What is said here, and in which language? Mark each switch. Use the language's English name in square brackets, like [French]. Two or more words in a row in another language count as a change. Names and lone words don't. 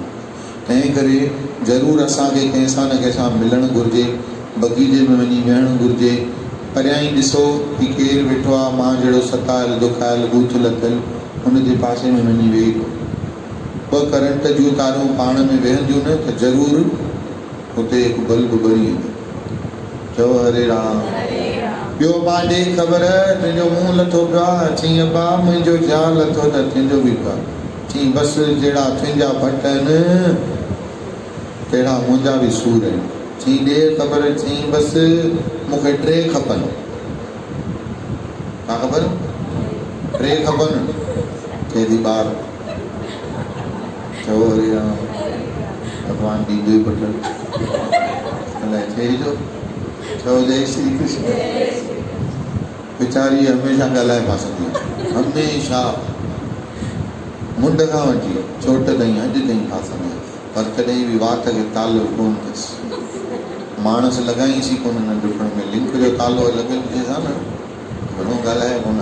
[Sindhi] तंहिं करे ज़रूरु असांखे कंहिंसां न कंहिंसां मिलणु घुरिजे, बगीचे में वञी वेहणु घुरिजे। परियां ई ॾिसो कि केरु वेठो आहे, मां जहिड़ो सतायल दुखायल बूथ लथल, हुनजे पासे में वञी वेही रहो। ॿ करंट जूं तारूं पाण में वेहंदियूं न त ज़रूरु हुते हिकु बल्ब ॿरी ईंदो। चओ हरे राम। ॿियो बाॾे ख़बर तुंहिंजो मुंहुं लथो पियो आहे। चई अबा मुंहिंजो ज़्याल लथो त तुंहिंजो बि पियो आहे। चई बसि जहिड़ा तुंहिंजा भट आहिनि तहिड़ा मुंहिंजा बि सूर आहिनि। चई ॾे ख़बर। चई बसि मूंखे 3 खपनि। छा खपनि? 3 खपनि। चए थी ॿार। चओ हरे राम। भॻवान ॾींदो ई पुटु अलाए थिए जो। चओ जय श्री कृष्ण। वीचारी हमेशह ॻाल्हाए फासंदी आहे, हमेशह मुंड खां वठी चोट ताईं अॼु ताईं फासंदी आहे, पर कॾहिं बि वात खे तालो कोन अथसि। माणस लॻाईंसी कोन नंढपण में, लिंक जो तालो लॻियल हुजे हा न, घणो ॻाल्हाए कोन।